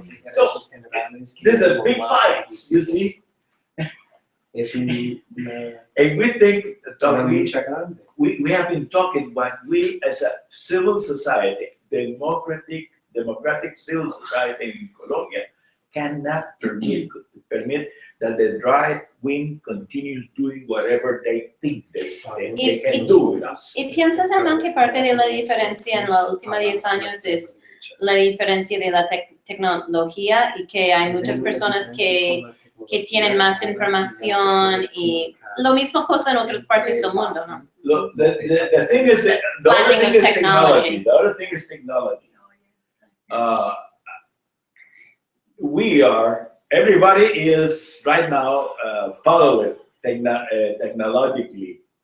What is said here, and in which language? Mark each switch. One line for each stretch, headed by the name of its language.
English: So, there's a big fight, you see, and we think that we have been talking, but we as a civil society, democratic civil society in Colombia cannot permit that the right wing continues doing whatever they think they can do with us.
Spanish: ¿Y piensas, Hernán, que parte de la diferencia en los últimos 10 años es la diferencia de la tecnología y que hay muchas personas que tienen más información y lo mismo cosa en otras partes del mundo, ¿no?
English: Look, the thing is, the other Planning thing of is technology. technology. The other thing is technology. Everybody is right now following technologically.